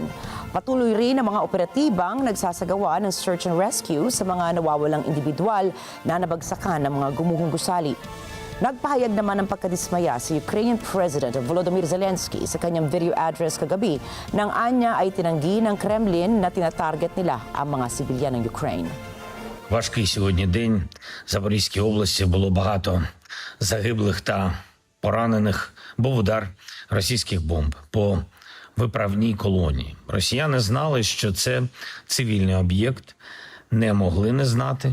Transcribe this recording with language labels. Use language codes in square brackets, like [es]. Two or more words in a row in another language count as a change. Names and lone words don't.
[tl] Patuloy rin ang mga operatibang nagsasagawa ng [en] search and rescue [tl] sa mga nawawalang individual na nabagsakan ng mga gumuhong gusali. Nagpahayag naman ng pagkadismaya si [en] Ukrainian President [tl] Volodymyr Zelensky sa kanyang [en] video address [tl] kagabi nang anya ay tinanggi ng Kremlin na tinatarget nila ang mga sibilyan ng Ukraine. [uk] Важкий сьогодні день. В Запорізькій області було багато загиблих та поранених. Був удар російських бомб по виправній колонії. Росіяни знали, що це цивільний об'єкт, не могли не знати.